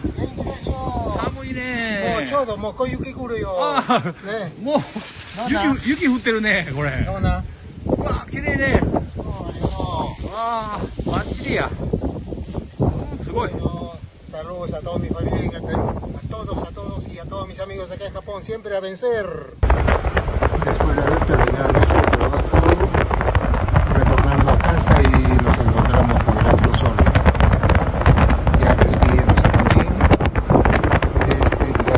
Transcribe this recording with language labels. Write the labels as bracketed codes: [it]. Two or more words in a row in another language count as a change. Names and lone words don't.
[ja] 寒いね。もうちょうどもう小雪来るよ。ね、もう雪降ってるね、これ。どうなん？うわ、綺麗ね。ああ、バッチリや。すごい。 [es] Saludos a toda mi familia, a todos y a todos mis amigos acá en Japón, siempre a vencer. Después de haber terminado nuestro trabajo, retornando a casa y nos encontramos con Rastro Sol. Ya despidiéndose también de este lugar.